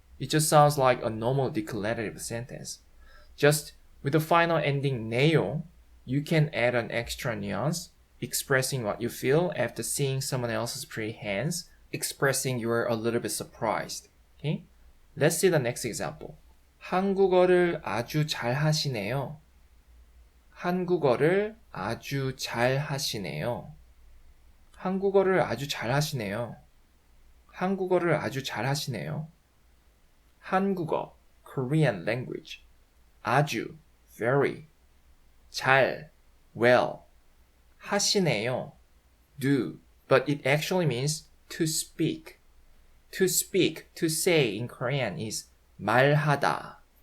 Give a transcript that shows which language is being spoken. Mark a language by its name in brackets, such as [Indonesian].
[English] It just sounds like a normal declarative sentence. Just with the final ending 네요, you can add an extra nuance, expressing what you feel after seeing someone else's pretty hands, expressing you're a little bit surprised. Okay? Let's see the next example. [Korean] 한국어를 아주 잘 하시네요. 한국어를 아주 잘 하시네요. 한국어를 아주 잘 하시네요. 한국어를 아주 잘 하시네요. [English] 한국어, Korean language. 아주, very. 잘, well. 하시네요, do. But it actually means to speak. To speak, to say in Korean is 말하다.